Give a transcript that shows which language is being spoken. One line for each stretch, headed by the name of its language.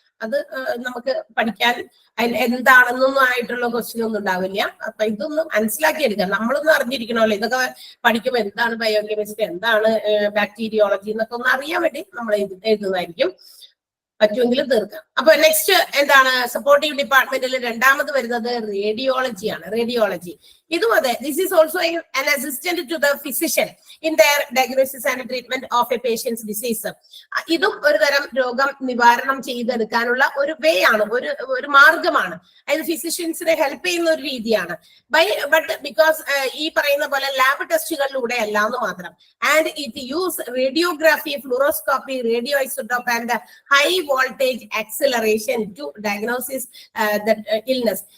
Malayalam: അത് നമുക്ക് പഠിക്കാൻ എന്താണെന്നൊന്നും ആയിട്ടുള്ള ക്വസ്റ്റ്യൻ ഒന്നും ഉണ്ടാവില്ല. അപ്പൊ ഇതൊന്നും മനസ്സിലാക്കിയെടുക്കാം, നമ്മളൊന്നും അറിഞ്ഞിരിക്കണമല്ലോ. ഇതൊക്കെ പഠിക്കുമ്പോൾ എന്താണ് ബയോകെമിസ്ട്രി, എന്താണ് ബാക്ടീരിയോളജി എന്നൊക്കെ ഒന്ന് അറിയാൻ വേണ്ടി നമ്മൾ എഴുതുന്നതായിരിക്കും. പറ്റുമെങ്കിലും തീർക്കാം. അപ്പൊ നെക്സ്റ്റ് എന്താണ്? സപ്പോർട്ടീവ് ഡിപ്പാർട്ട്മെന്റിൽ രണ്ടാമത് വരുന്നത് റേഡിയോളജിയാണ്. റേഡിയോളജി ഇതും അതെ,
English: This is also an assistant to the physician in their diagnosis and treatment of a patient's disease.
Malayalam: ഇതും ഒരു തരം രോഗം നിവാരണം ചെയ്തെടുക്കാനുള്ള ഒരു വേ ആണ്, ഒരു മാർഗമാണ്. അതായത് ഫിസിഷ്യൻസിനെ ഹെൽപ്പ് ചെയ്യുന്ന ഒരു രീതിയാണ്. ബട്ട് ബിക്കോസ് ഈ പറയുന്ന പോലെ ലാബ് ടെസ്റ്റുകളിലൂടെ അല്ല എന്ന് മാത്രം.
English: And it use radiography, fluoroscopy, radio isotope and high voltage acceleration to diagnosis illness.